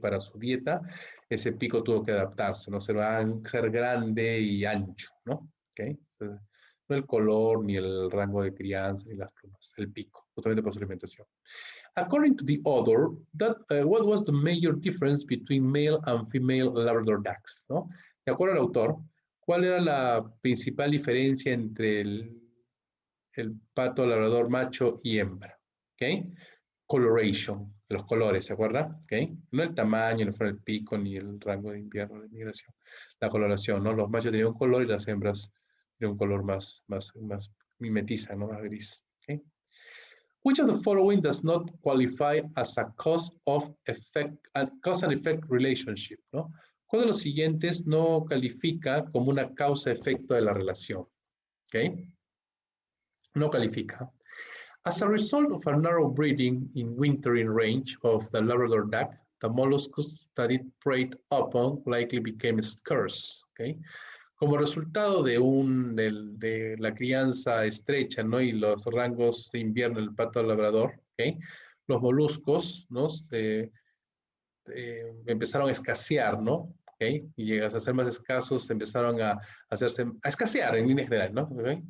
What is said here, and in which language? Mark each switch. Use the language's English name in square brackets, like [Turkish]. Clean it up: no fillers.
[Spanish] Para su dieta, ese pico tuvo que adaptarse, no ser grande y ancho, ¿no? ¿Ok? No el color, ni el rango de crianza, ni las plumas, el pico, justamente por su alimentación. [English] According to the author, what was the major difference between male and female Labrador ducks, ¿no? [Spanish] De acuerdo al autor, ¿cuál era la principal diferencia entre el pato labrador macho y hembra? ¿Ok? Coloration, los colores, ¿se acuerda? ¿Ok? No el tamaño, no fue el pico, ni el rango de invierno, de migración. La coloración, ¿no? Los machos tenían un color y las hembras tenían un color más mimetiza, ¿no? Más gris. ¿Ok? [English] Which of the following does not qualify as a cause and effect relationship, ¿no? [Spanish] ¿Cuál de los siguientes no califica como una causa-efecto de la relación? ¿Ok? No califica. [English] As a result of a narrow breeding in wintering range of the Labrador duck, the molluscs that it preyed upon likely became scarce. ¿Okay? [Spanish] Como resultado de la crianza estrecha, ¿no? Y los rangos de invierno del pato labrador, ¿okay? Los moluscos, ¿no? Empezaron a escasear, ¿no? ¿Okay? Y llegas a ser más escasos, empezaron a escasear en línea general, ¿no? ¿Okay?